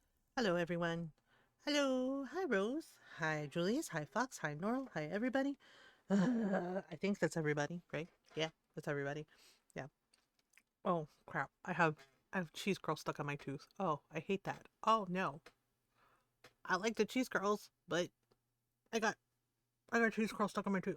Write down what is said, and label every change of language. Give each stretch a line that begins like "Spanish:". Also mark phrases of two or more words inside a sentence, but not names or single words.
English: Hello, everyone. Hello. Hi, Rose. Hi, Julius. Hi, Fox. Hi, Norl. Hi, everybody. I think that's everybody, right? Yeah, that's everybody. Yeah. Oh, crap. I have cheese curl stuck on my tooth. Oh, I hate that. Oh, no. I like the cheese curls, but I got I got cheese curl stuck on my tooth.